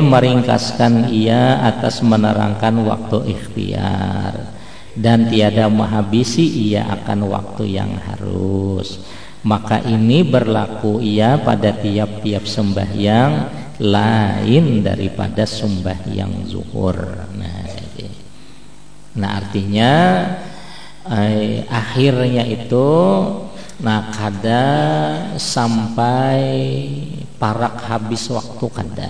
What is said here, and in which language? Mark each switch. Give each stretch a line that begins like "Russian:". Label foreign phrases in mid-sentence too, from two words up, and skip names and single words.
Malay: meringkaskan ia atas menerangkan waktu ikhtiar dan tiada menghabisi ia akan waktu yang harus maka ini berlaku ia pada tiap-tiap sembahyang lain daripada sembahyang zuhur.
Banjar: Nah artinya akhirnya itu kada sampai parak habis waktu kada.